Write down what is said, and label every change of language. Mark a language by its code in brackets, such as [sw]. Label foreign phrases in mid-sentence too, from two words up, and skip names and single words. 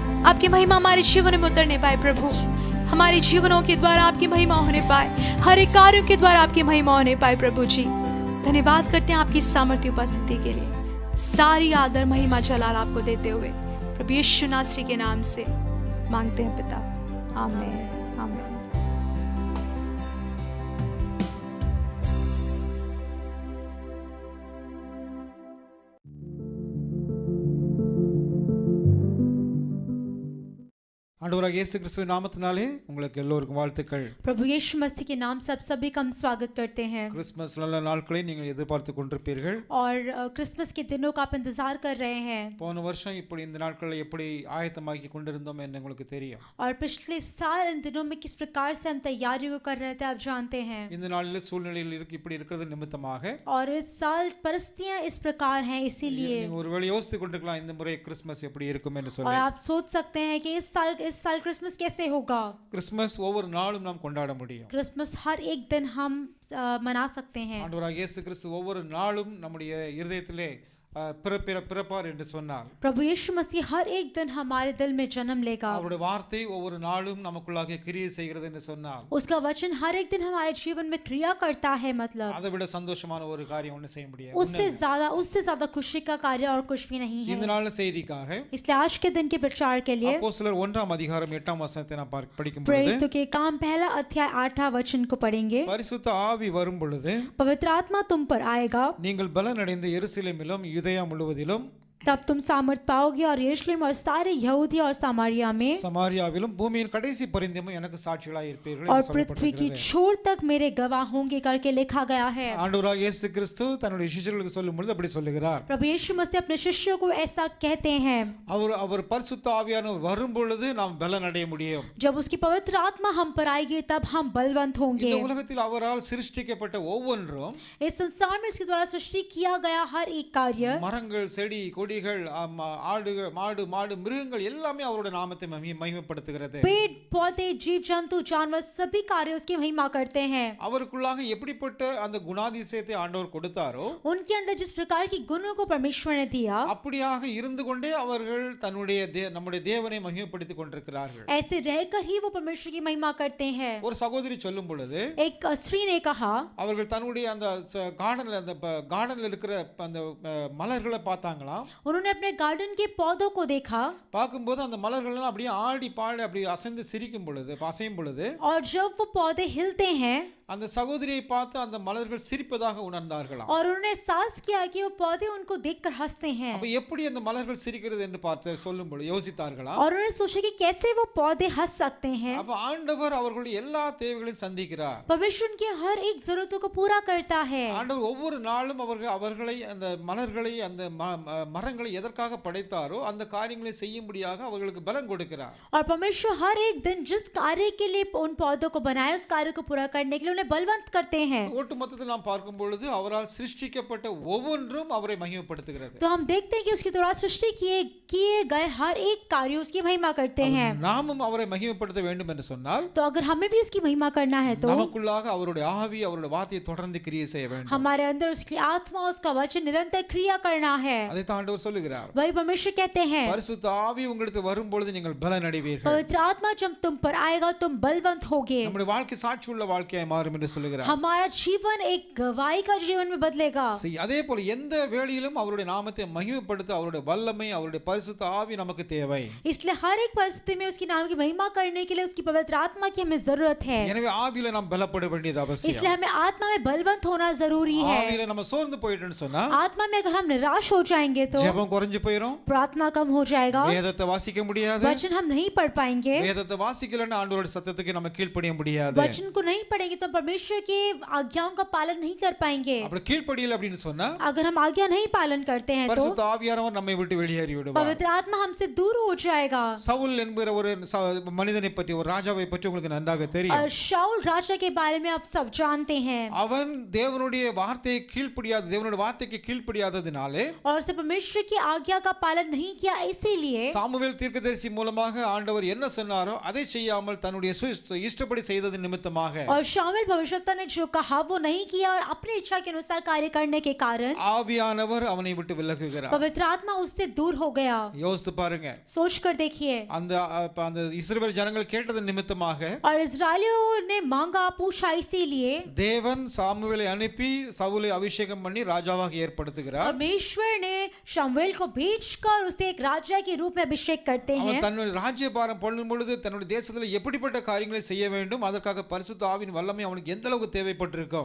[hi] आपकी महिमा हमारे जीवन में उतरने पाए प्रभु, हमारे जीवनों के द्वारा आपकी महिमा होने पाए, हर एक कार्यों के द्वारा आपकी महिमा होने पाए प्रभु जी। धन्यवाद करते हैं आपकी सामर्थ्य उपस्थिति के लिए। सारी आदर महिमा जलाल आपको देते हुए प्रभु यीशु नासरी के नाम से मांगते हैं पिता, आमीन आमीन। [ta] ஆண்டவராகிய இயேசு கிறிஸ்துவின் நாமத்தினாலே உங்களுக்கு எல்லோருக்கும் வாழ்த்துக்கள்। [hi] प्रभु यीशु मसीह के नाम से आप सभी का हम स्वागत करते हैं। [ta] கிறிஸ்மஸ் நல்ல நாட்களை நீங்கள் எதிர்பார்த்து கொண்டிருப்பீர்கள் [hi] और क्रिसमस के दिनों का आप इंतजार कर रहे हैं। [ta] போன வருஷம் இப்படி இந்த நாட்களை எப்படி ஆயத்தமாக்கி கொண்டிருந்தோம் என்று உங்களுக்கு தெரியும்। [hi] और पिछले साल इन दिनों में किस प्रकार से हम तैयारियों कर रहे थे आप जानते हैं। [ta] இந்த நாளில் சூழ்நிலையில் இப்படி இருக்கிறது நிமித்தமாக [hi] और इस साल परिस्थितियां इस प्रकार हैं, इसीलिए [ta] ஒருவேளை யோசித்துக் கொண்டிருக்கலாம் இந்த முறை கிறிஸ்மஸ் எப்படி இருக்கும் என்று சொல்லி। [hi] और आप सोच सकते हैं कि इस साल क्रिसमस कैसे होगा। [ta] கிறிஸ்மஸ் ஒவ்வொரு நாளும் நாம் கொண்டாட முடியும்। [hi] क्रिसमस हर एक दिन हम मना सकते हैं। [ta] ஆண்டவராகிய இயேசு கிறிஸ்து ஒவ்வொரு நாளும் நம்முடைய இருதயத்திலே பிறப்பார் என்று சொன்னார்। [hi] प्रभु यीशु मसीह हर एक दिन हमारे दिल में जन्म लेगा। [ta] அவருடைய வார்த்தை ஒவ்வொரு நாளும் நமக்குள்ளாக கிரியை செய்கிறது என்று சொன்னார்। [hi] उसका वचन हर एक दिन हमारे जीवन में क्रिया करता है। मतलब [ta] அதை விட சந்தோஷமான ஒரு காரியம் ஒண்ணு செய்ய முடியாது। [hi] उससे ज्यादा खुशी का कार्य और कुछ भी नहीं है। [ta] இந்த நாள் செய்திக்காக [hi] इसलिए आज के दिन के प्रचार के लिए [ta] அப்போஸ்தலர் 1 அதிகாரம் 8 वचனத்தை நாம் படிக்கும் பொழுது [hi] प्रेरितों के काम पहला अध्याय 8 वचन को पढ़ेंगे। [ta] பரிசுத்த ஆவி வரும் பொழுது [hi] पवित्र आत्मा तुम पर आएगा, [ta] நீங்கள் பலனடைந்து எருசலேமிலும் யூதேயா முழுவதிலும் [hi] तब तुम सामर्थ पाओगे और यरूशलेम और सारे यहूदिया और सामरिया में [ta] சமாரியாவிலும் பூமியின் கடைசி பரிந்தமும் எனக்கு சாட்சிகளாய் இருப்பீர்கள் [hi] और [ta] என்று [hi] पृथ्वी की [ta] சொல்லப்பட்டிருக்கிறது। [hi] छोर तक मेरे गवाह होंगे करके लिखा गया है। [ta] ஆண்டவராகிய இயேசு கிறிஸ்து தன்னுடைய சிஷ்யர்களுக்கு சொல்லும் பொழுது அப்படி சொல்லுகிறார்। [hi] प्रभु यीशु मसीह अपने शिष्यों को ऐसा कहते हैं। [ta] அவர் பரிசுத்த ஆவியானவர் வரும் பொழுது நாம் பலன் அடைய முடியும்। [hi] जब उसकी पवित्र आत्मा हम पर आएगी तब हम बलवंत होंगे। [ta] இந்த உலகத்தில் அவரால் சிருஷ்டிக்கப்பட்ட ஒவ்வொன்றும் [hi] इस संसार में उसके द्वारा सृष्टि किया गया हर एक कार्य, [ta] மரங்கள் செடி கொடிகள் ஆடுகள் மாடு மாடு மிருகங்கள் எல்லாமே அவருடைய நாமத்தை மகிமைப்படுத்துகிறது। [hi] पेड़ पौधे जीव जंतु जानवर सभी कार्य उसकी महिमा करते हैं। [ta] அவருக்குள்ளாக எப்படிப்பட்ட அந்த குணாதிசயத்தை ஆண்டவர் கொடுத்தாரோ [hi] उनके अंदर जिस प्रकार की गुणों को परमेश्वर ने दिया, [ta] அப்படியாக இருந்து கொண்டே அவர்கள் தன்னுடைய நம்முடைய தேவனை மகிமைப்படுத்திக் கொண்டிருக்கிறார்கள்। [hi] ऐसे रहकर ही वो परमेश्वर की महिमा करते हैं। [ta] ஒரு சகோதரி சொல்லும் பொழுது [hi] एक स्त्री ने कहा, [ta] அவர்கள் தன்னுடைய அந்த கார்டன்ல இருக்கிற அந்த மலர்களை பார்த்தாங்களாம்। [hi] उन्होंने अपने गार्डन के पौधों को देखा, [ta] பார்க்கும்போது அந்த மலர்கள் எல்லாம் அப்படியே ஆடி பாடி அப்படி அசைந்து சிரிக்கும் பொழுது அசையும் பொழுது [hi] और जब वो पौधे हिलते हैं [ta] அந்த சகோதரியை பார்த்து அந்த மலர்கள் சிரிப்பதாக உணர்ந்தார்களாம்। [hi] और उन्होंने एहसास किया कि वो पौधे उनको देखकर हंसते हैं। [ta] அப்ப எப்படி அந்த மலர்கள் சிரிக்கிறது என்று பார்த்து சொல்லும்போது யோசித்தார்களா? [hi] और उन्होंने सोचा कि कैसे वो पौधे हंस सकते हैं। [ta] அப்ப ஆண்டவர் அவர்களுடைய எல்லா தேவைகளையும் சந்திக்கிறார்। [hi] परमेश्वर उनकी हर एक जरूरतों को पूरा करता है। [ta] ஆண்டவர் ஒவ்வொரு நாளும் அவர்களை அந்த மலர்களை அந்த மரங்களை எதற்காக படைத்தாரோ அந்த காரியங்களை செய்யும்படியாக அவர்களுக்கு பலம் கொடுக்கிறார்। [hi] और परमेश्वर हर एक दिन जिस कार्य के लिए उन पौधों को बनाया उस कार्य को पूरा करने के लिए उन्हें बलवंत करते हैं। [ta] ஒட்டுமொத்தத்தில் நாம் பார்க்கும் பொழுது அவரால் சிருஷ்டிக்கப்பட்ட ஒவ்வொன்றும் அவரை மகிமைப்படுத்துகிறது। [hi] तो हम देखते हैं कि उसके द्वारा सृष्टि किए गए हर एक कार्य उसकी महिमा करते हैं। [ta] நாமும் அவரை மகிமைப்படுத்த வேண்டும் என்று சொன்னால், [hi] तो अगर हमें भी उसकी महिमा करना है तो [ta] நமக்குள்ளாக அவருடைய ஆவி அவருடைய வார்த்தையை தொடர்ந்து கிரியை செய்ய வேண்டும்। [hi] हमारे अंदर उसकी आत्मा उसका वचन निरंतर क्रिया करना है। [ta] அதை தான் ஆண்டவர் சொல்லுகிறார்। [hi] वही परमेश्वर कहते हैं, [ta] பரிசுத்த ஆவி உங்களுக்கு வரும் பொழுது நீங்கள் பலன் அடைவீர்கள்। [hi] पवित्र आत्मा जब तुम पर आएगा तुम बलवंत होगे। [ta] நம்முடைய வாழ்க்கை சாட்சியுள்ள வாழ்க்கையாய் மாறும் என்று சொல்லுகிறார்। [hi] हमारा जीवन एक गवाही का जीवन में बदलेगा। [ta] அதே போல எந்த வேளையிலும் அவருடைய நாமத்தை மகிமைப்படுத்த அவருடைய வல்லமை அவருடைய பரிசுத்த ஆவி நமக்கு தேவை। [hi] इसलिए हर एक परिस्थिति में उसकी नाम की महिमा करने के लिए उसकी पवित्र आत्मा की हमें जरूरत है। [ta] எனவே ஆவியில நாம் பலப்பட வேண்டியது அவசியம்। [hi] इसलिए हमें आत्मा में बलवंत होना जरूरी है। [ta] ஆவியில நம்ம சோர்ந்து போயிட்டோம்னு சொன்னா [hi] आत्मा में अगर हम निराश हो जाएंगे तो [ta] ஜெபம் குறைஞ்சு போயிடும், [hi] प्रार्थना कम हो जाएगा, [ta] வேதத்தை வாசிக்க முடியாது, [hi] वचन हम नहीं पढ़ पाएंगे, [ta] வேதத்தை வாசிக்கலன்னா ஆண்டவருடைய சத்தத்துக்கு நம்ம கீழ்ப்படிய முடியாது, [hi] वचन को नहीं पढ़ेंगे तो परमेश्वर की आज्ञाओं का पालन नहीं कर पाएंगे। [ta] அப்படி கீழ்ப்படியல அப்படினு சொன்னா [hi] अगर हम आज्ञा नहीं पालन करते हैं तो [ta] பரிசுத்த ஆவியானவர் நம்மை விட்டு வெளியேறி விடுவார்। [hi] पवित्र आत्मा हमसे दूर हो जाएगा। [ta] சவுல் என்கிற ஒரு மனிதனை பற்றி ஒரு ராஜாவை பற்றி உங்களுக்கு நன்றாக தெரியும்। [hi] और शाऊल राजा के बारे में आप सब जानते हैं। [ta] அவன் தேவனுடைய வார்த்தையை கீழ்ப்படியாத தேவனுடைய வார்த்தைக்கு கீழ்ப்படியாததினாலே [hi] और उसने परमेश्वर परमेश्वर की आज्ञा का पालन नहीं किया, इसीलिए [ta] சாமுவேல் தீர்க்கதரிசி மூலமாக ஆண்டவர் என்ன சொன்னாரோ அதை செய்யாமல் தன்னுடைய இஷ்டப்படி செய்தது நிமித்தமாக [hi] और शामुएल भविष्यवक्ता ने जो कहा वो नहीं किया और अपनी इच्छा के अनुसार कार्य करने के कारण [ta] ஆவியானவர் அவனை விட்டு விலகுகிறார். [hi] पवित्र आत्मा उससे दूर हो गया. [ta] யோசித்து பாருங்க. [hi] सोच कर देखिए. [ta] அந்த இஸ்ரவேல் ஜனங்கள் கேட்டது நிமித்தமாக [hi] और इस्राएलियों ने मांगा, पूछा, इसीलिए [ta] தேவன் சாமுவேலை அனுப்பி சவுலை அபிஷேகம் பண்ணி ராஜாவாக ஏற்படுத்துகிறார். [hi] परमेश्वर ने शमूएल को भेजकर उसे एक राजा के रूप में अभिषेक करते हैं. [ta] அவன் தன்னுடைய ராஜ்யபாரம் பண்ணும் பொழுது தன்னுடைய தேசத்துல எப்படிப்பட்ட காரியங்களை செய்ய வேண்டும், அதற்காக பரிசுத்த ஆவியின் வல்லமை அவனுக்கு எந்த அளவுக்கு தேவைப்பட்டிருக்கும்.